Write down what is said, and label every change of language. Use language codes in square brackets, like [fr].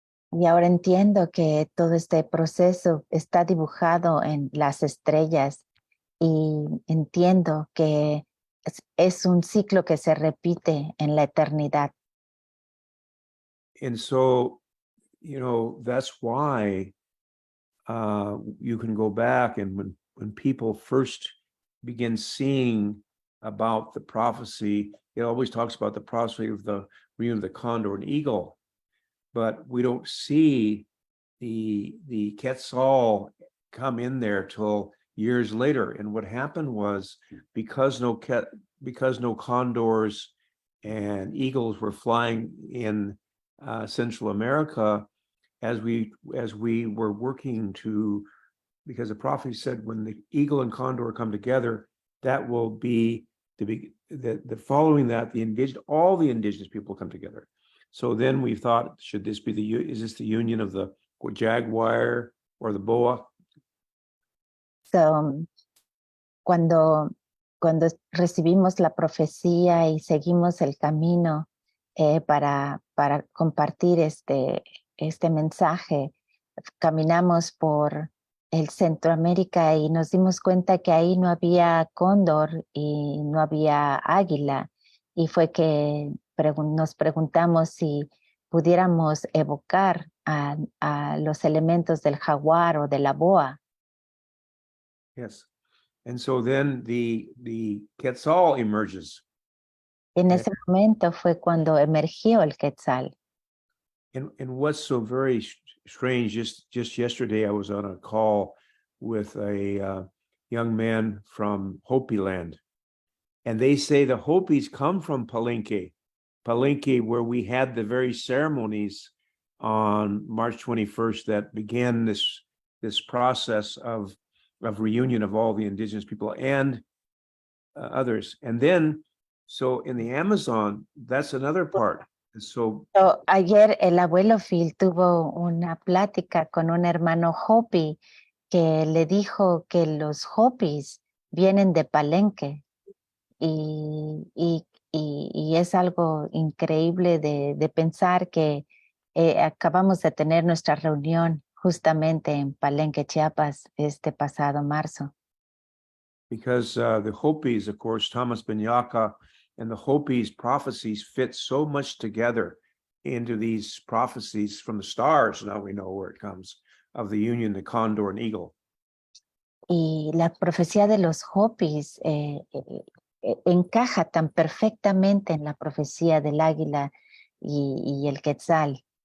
[es] Y ahora entiendo que todo este proceso está dibujado en las estrellas y entiendo que es un ciclo que se repite en la eternidad. [en] And so, you know, that's why you can go back and when people first begin seeing about the prophecy, it always talks about the prophecy of the reunion of the Condor and Eagle, but we don't see the Quetzal come in there till years later. And what happened was because no condors and eagles were flying in Central America, as we were working to, because the prophet said when the eagle and condor come together, that will be the following that all the indigenous people come together. So then we thought, should this be is this the union of the jaguar or the boa? [es] So, cuando recibimos la profecía y seguimos el camino para compartir este mensaje, caminamos por el Centroamérica y nos dimos cuenta que ahí no había cóndor y no había águila. Y fue que nos preguntamos si pudiéramos evocar a los elementos del jaguar o de la boa. [en] Yes. And so then the Quetzal emerges. [es] En [en] Yeah. [es] ese momento fue cuando emergió el Quetzal. [en] And what's so very strange, just yesterday I was on a call with a young man from Hopi land, and they say the Hopis come from Palenque, where we had the very ceremonies on March 21st that began this process of reunion of all the indigenous people and others. And then, so in the Amazon, that's another part. So [es] Ayer el abuelo Phil tuvo una plática con un hermano Hopi que le dijo que los Hopis vienen de Palenque y es algo increíble de pensar que acabamos de tener nuestra reunión justamente en Palenque, Chiapas, este pasado marzo. [en] because the Hopis, of course, Thomas Binyaka and the Hopis prophecies fit so much together into these prophecies from the stars. Now we know where it comes of the union, the Condor and Eagle. [es] Y la profecía de los Hopis encaja tan perfectamente en la profecía del águila y el Quetzal.